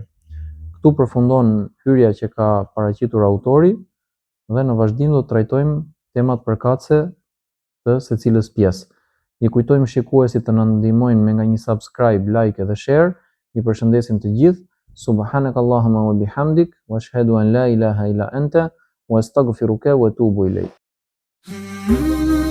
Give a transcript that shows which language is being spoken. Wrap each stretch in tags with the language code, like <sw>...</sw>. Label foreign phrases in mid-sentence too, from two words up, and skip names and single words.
<sq>Këtu përfundon hyrja që ka paraqitur autori dhe në vazhdim do të trajtojmë temat përkatëse të secilës pjesë. I kujtojmë shikuesit të na ndihmojnë me nga një subscribe, like dhe share. Ju përshëndesim të gjithë.</sq> <ar>سبحانك اللهم وبحمدك وأشهد أن لا إله إلا أنت وأستغفرك وأتوب إليك.</ar>